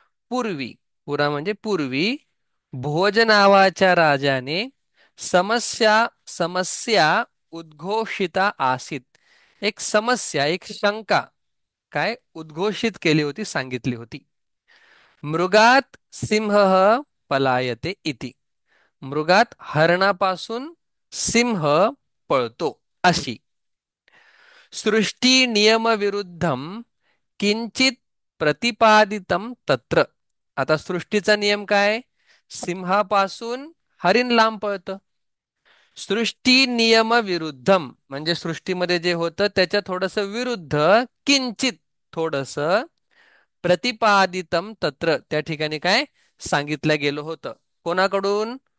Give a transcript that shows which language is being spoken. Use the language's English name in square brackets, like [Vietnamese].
[Marathi] पूर्वी, पुरा म्हणजे पूर्वी, भोज नावाच्या राजाने [Sanskrit] समस्या समस्या उद्घोषिता आसीत. [Marathi] एक समस्या, एक शंका काय उद्घोषित केली होती, सांगितली होती. [Sanskrit] मृगात सिंह पलायते इति. [Marathi] मृगात हरणापासून सिंह पळतो अशी. [Sanskrit] सृष्टी नियम विरुद्धम किंचित प्रतिपादितम तत्र. [Marathi] आता सृष्टीचा नियम काय? सिंहापासून हरिण लांब पळतं. [Sanskrit] सृष्टी नियम विरुद्धम [Marathi] म्हणजे सृष्टीमध्ये जे होतं त्याच्या थोडस विरुद्ध, किंचित थोडस, [Sanskrit] प्रतिपादितम तत्र [Marathi] त्या ठिकाणी काय सांगितलं गेलं होतं. कोणाकडून?